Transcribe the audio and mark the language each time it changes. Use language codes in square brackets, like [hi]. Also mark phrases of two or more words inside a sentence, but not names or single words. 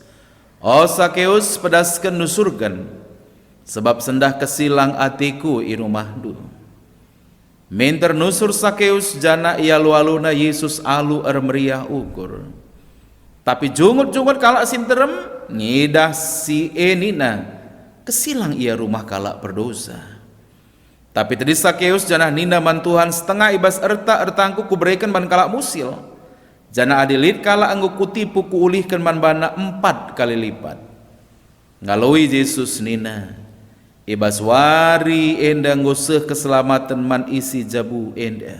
[btx] Sakeus pedaskan nusurgan sebab sendah kesilang atiku i rumahdu. Minter nusur Sakeus jana ia lualuna Yesus alu meriah ukur. Tapi jungut-jungut kalak sinterem ngidah si nina kesilang ia rumah kalak berdosa. Tapi tadi Sakeus jana nina man Tuhan setengah ibas ertangku kuberikan ban kalak musil. Jana adilit kala anggo kutipu kuulihkan man bana 4 kali lipat. Ngaloi Yesus nina ibas wari enda ngoseh keselamatan man isi jabu enda.